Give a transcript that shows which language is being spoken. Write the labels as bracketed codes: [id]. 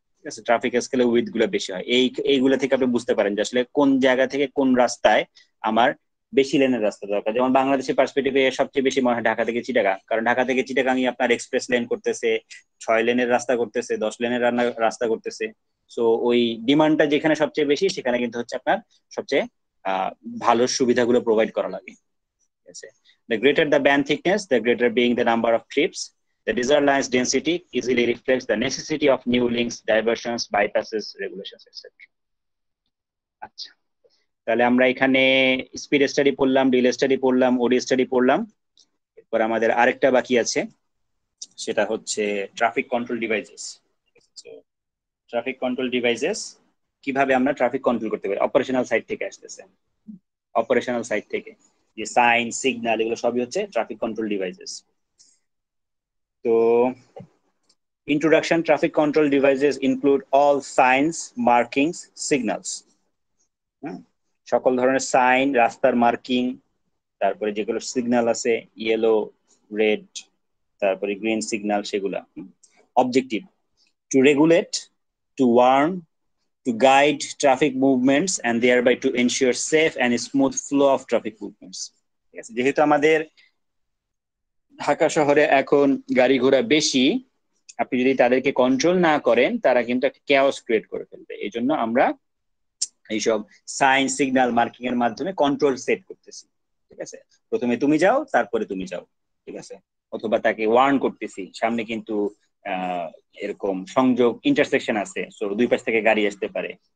[bn] ঠিক আছে, ট্রাফিক স্কেলে উইডথ গুলা বেশি হয়। এইগুলা থেকে আপনি বুঝতে পারেন যে আসলে কোন জায়গা থেকে কোন রাস্তায় আমার বেশি লেনের রাস্তা দরকার। যেমন বাংলাদেশের পার্সপেক্টিভে সবচেয়ে বেশি মনে হয় ঢাকা থেকে চিটাগাং, কারণ ঢাকা থেকে চিটাগাংই আপনার এক্সপ্রেস লেন করতেছে, 6 লেনের রাস্তা করতেছে, 10 লেনের রাস্তা করতেছে। সো ওই ডিমান্ডটা যেখানে সবচেয়ে বেশি, সেখানে কিন্তু হচ্ছে আপনার সবচেয়ে ভালো সুবিধাগুলো প্রোভাইড করা লাগে। ঠিক আছে, [en] the greater the band thickness, the greater being the number of trips, the desired line's density easily reflects the necessity of new links, diversions, bypasses, regulations, etc. [bn] আচ্ছা, তাহলে আমরা এখানে স্পিড স্টাডি পড়লাম, ডিল স্টাডি পড়লাম, ওডি study পড়লাম। এরপর আমাদের আরেকটা বাকি আছে, সেটা হচ্ছে traffic control devices. Traffic control devices কিভাবে আমরা ট্রাফিক কন্ট্রোল করতে পারি, অপারেশনাল সাইড থেকে আসতেছে। অপারেশনাল সাইড থেকে যে সাইন, সিগন্যাল, এগুলো সবই হচ্ছে ট্রাফিক কন্ট্রোল ডিভাইসেস। তো [en] Introduction: traffic control devices include all signs, markings, signals. [bn] সকল ধরনের সাইন, রাস্তার মার্কিং, তারপরে যেগুলো সিগন্যাল আছে ইয়েলো, রেড, তারপরে গ্রিন সিগন্যাল, সেগুলা। [en] Objective: to regulate, to warn, to guide traffic movements and thereby to ensure safe and smooth flow of traffic movements. [bn] ঠিক আছে, যেহেতু আমাদের ঢাকা শহরে এখন গাড়ি ঘোড়া বেশি, আপনি যদি তাদেরকে কন্ট্রোল না করেন তারা কিন্তু একটা chaos ক্রিয়েট করে ফেলবে। এই জন্য আমরা এইসব সাইন, সিগন্যাল, মার্কিং এর মাধ্যমে কন্ট্রোল সেট করতেছি। ঠিক আছে, প্রথমে তুমি যাও, তারপরে তুমি যাও। ঠিক আছে, অথবা তাকে ওয়ার্ন করতেছি, সামনে কিন্তু এরকম সংযোগ, ইন্টারসেকশন আছে, সো দুই পাশ থেকে গাড়ি আসতে পারে।